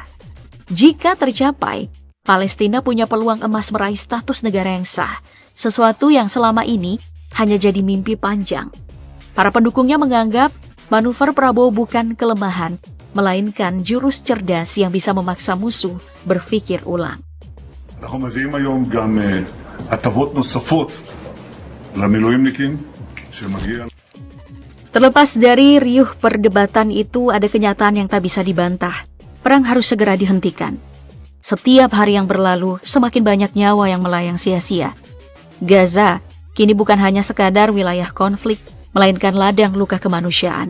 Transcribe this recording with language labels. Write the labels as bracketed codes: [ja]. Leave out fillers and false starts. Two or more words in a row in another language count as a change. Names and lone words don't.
[id] Jika tercapai, Palestina punya peluang emas meraih status negara yang sah, sesuatu yang selama ini hanya jadi mimpi panjang. Para pendukungnya menganggap manuver Prabowo bukan kelemahan, melainkan jurus cerdas yang bisa memaksa musuh berpikir ulang. [he] אנחנו מביאים היום גם הטבות נוספות למילואימניקים שמגיע. [id] Terlepas dari riuh perdebatan itu, ada kenyataan yang tak bisa dibantah. Perang harus segera dihentikan. Setiap hari yang berlalu, semakin banyak nyawa yang melayang sia-sia. Gaza kini bukan hanya sekadar wilayah konflik, melainkan ladang luka kemanusiaan.